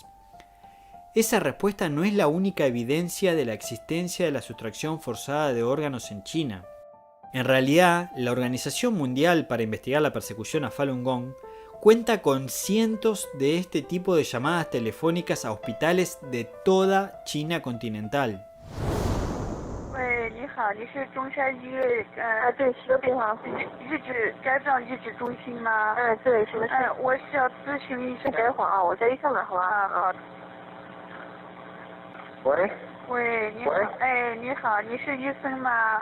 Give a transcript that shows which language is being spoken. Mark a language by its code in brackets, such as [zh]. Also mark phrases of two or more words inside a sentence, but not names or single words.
[es] Esa respuesta no es la única evidencia de la existencia de la sustracción forzada de órganos en China. En realidad, la Organización Mundial para Investigar la Persecución a Falun Gong cuenta con cientos de este tipo de llamadas telefónicas a hospitales de toda China continental. [zh] 好，你是中山医院对，是个病房。肝脏移植中心吗？对，是的。我是要咨询一下。等一会儿啊，我叫医生了，好吧？好。喂。喂，你好。哎，你好，你是医生吗？